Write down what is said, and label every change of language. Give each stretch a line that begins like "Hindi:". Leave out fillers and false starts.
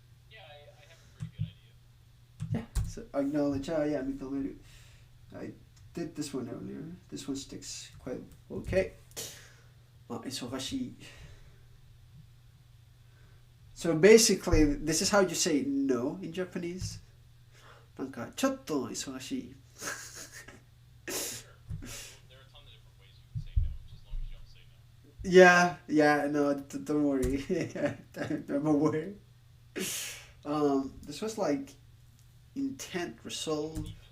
English: Yeah, I have a pretty good idea. Yeah, so acknowledge. Oh, yeah, Mikael, I did this one earlier. This one sticks quite okay. Isogashi. So basically, this is how you say no in Japanese.
Japanese: なんかちょっと忙しい。
English: There are a ton of different ways you can say no, just as long as you don't say no. Yeah, no, don't worry. I'm aware. This was like intent, resolve.